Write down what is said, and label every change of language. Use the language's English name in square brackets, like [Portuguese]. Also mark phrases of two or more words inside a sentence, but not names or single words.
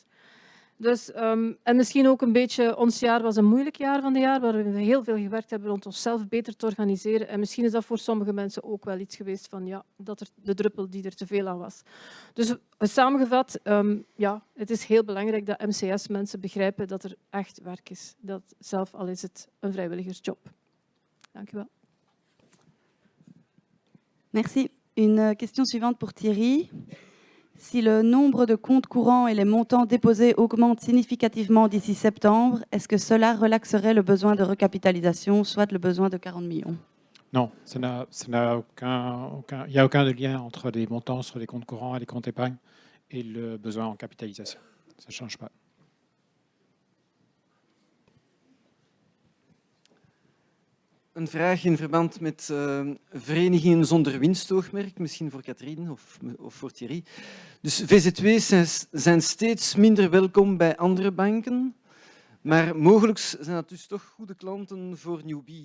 [Dutch] Dus, en misschien ook een beetje, ons jaar was een moeilijk jaar van de jaar, waar we heel veel gewerkt hebben rond onszelf beter te organiseren. En misschien is dat voor sommige mensen ook wel iets geweest van ja, dat er de druppel die er te veel aan was. Dus samengevat, ja, het is heel belangrijk dat MCS-mensen begrijpen dat er echt werk is. Dat zelf al is het een vrijwilligersjob. Dank u wel. Merci. [French] Une question suivante pour Thierry. Si le nombre de comptes courants et les montants déposés augmentent significativement d'ici septembre, est-ce que cela relaxerait le besoin de recapitalisation, soit le besoin de 40 millions? Non, il n'y a aucun lien entre les montants sur les comptes courants et les comptes épargne et le besoin en capitalisation. Ça ne change pas. [Dutch] Een vraag in verband met verenigingen zonder winstoogmerk, misschien voor Katrien of voor Thierry. Dus VZW's zijn steeds minder welkom bij andere banken, maar mogelijk zijn dat dus toch goede klanten voor Newbie.